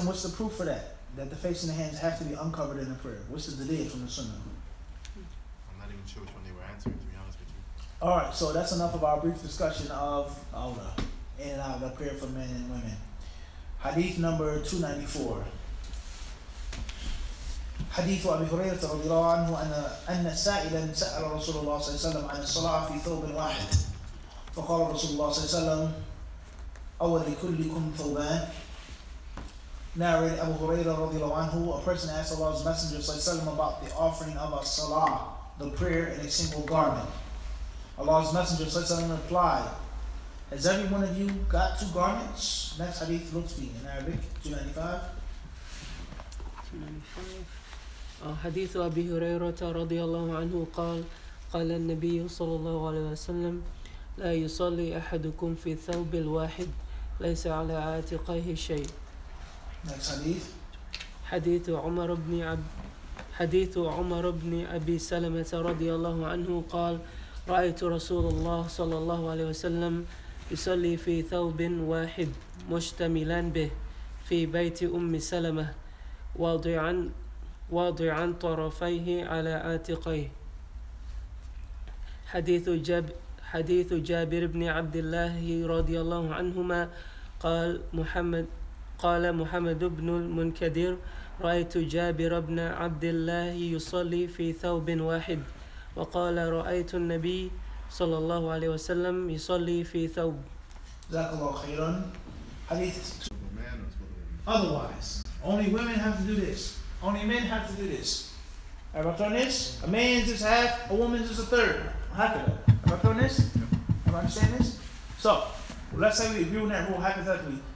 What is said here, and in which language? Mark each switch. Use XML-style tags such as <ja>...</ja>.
<en>him what's the proof for that? That the face and the hands have to be uncovered in the prayer. What's the dalil from the sunnah? I'm not even sure which one they were answering, to be honest with you. Alright, so that's enough of our brief discussion of awrah, in and out of the prayer for men and women. Hadith number 294.</en> <ar>حديث أبي هريرة رضي الله عنه أن سائلا سأل رسول الله صلى الله عليه وسلم عن الصلاة في ثوب واحد فقال رسول الله صلى الله عليه وسلم أول لكلكم ثوبان.</ar> <en>Narrated Abu Hurairah radiallahu anhu, a person asked Allah's Messenger sallallahu about the offering of a salah, the prayer in a single garment. Allah's Messenger sallallahu replied, has every one of you got 2 garments? Next hadith looks be in Arabic, 295. 295.</en> <ar>حديث أبي هريرة رضي الله عنه قال قال النبي صلى الله عليه وسلم لا يصلي أحدكم في الثوب الواحد ليس على عاتقيه شيء.</ar> <en>Next hadith.</en> <ar>حديث عمر بن أبي سلمة رضي الله عنه قال رأيت رسول الله صلى الله عليه وسلم يصلي في ثوب واحد مشتملا به في بيت أم سلمة واضعا طرفيه على عاتقيه. حديث جابر بن عبد الله رضي الله عنهما قال محمد بن المنكدر رأيت جابر بن عبد الله يصلي في ثوب واحد وقال رأيت النبي صلى الله عليه وسلم يصلي في ثوب.</ar> <en>Jazakallahu khairan. Hadith. Man or it's women? Otherwise, only women have to do this. Only men have to do this. Everybody on this? A man's is half, a woman's is a third. Everybody on this? Everybody understand this? So, let's say we agree on that rule hypothetically.</en>